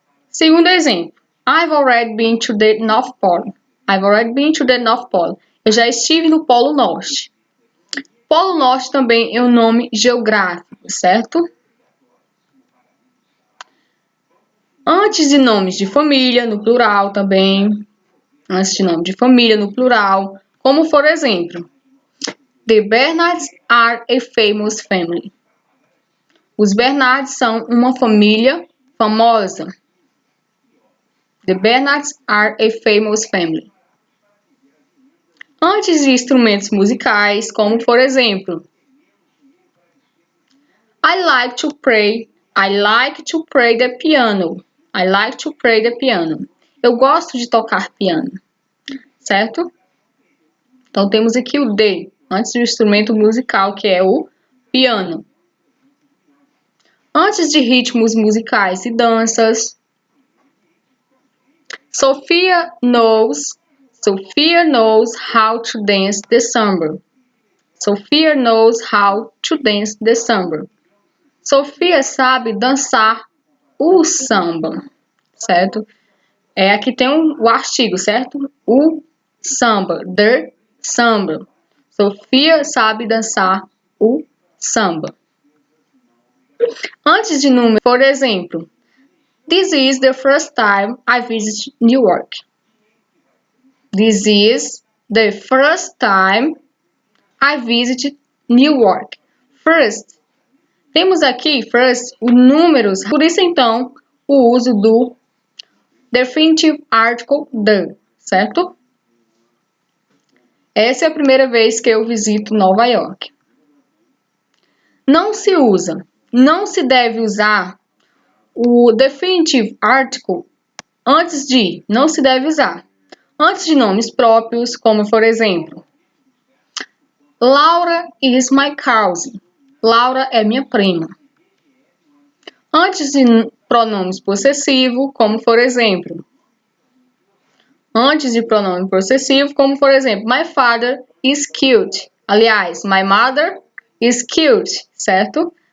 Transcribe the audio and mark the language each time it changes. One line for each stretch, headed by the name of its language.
Portuguese: Segundo exemplo,
English: I've already been to the North Pole. I've already been to the North Pole.
Portuguese: Eu já estive no Polo Norte. Polo Norte também é um nome geográfico, certo? Antes de nomes de família, no plural também. Antes de nome de família, no plural. Como, por exemplo,
English: the Bernards are a famous family.
Portuguese: Os Bernards são uma família famosa.
English: The Bernards are a famous family.
Portuguese: Antes de instrumentos musicais, como por exemplo,
English: I like to play the piano. I like to play the piano.
Portuguese: Eu gosto de tocar piano, certo? Então temos aqui o the, antes do instrumento musical, que é o piano. Antes de ritmos musicais e danças,
English: Sophia knows how to dance the samba. Sophia knows how to dance the samba.
Portuguese: Sofia sabe dançar o samba, certo? Aqui tem o artigo, certo? O samba,
English: the samba.
Portuguese: Sofia sabe dançar o samba. Antes de número, por exemplo,
English: this is the first time I visit New York. This is the first time I visit New York. First.
Portuguese: Temos aqui, first, os números. Por isso, então, o uso do definitive article the, certo? Essa é a primeira vez que eu visito Nova York. Não se usa, não se deve usar o definitive article antes de, não se deve usar. Antes de nomes próprios, como por exemplo,
English: Laura is my cousin.
Portuguese: Laura é minha prima. Antes de pronomes possessivos, como por exemplo,
English: my father is cute.
Portuguese: Aliás,
English: my mother is cute,
Portuguese: certo?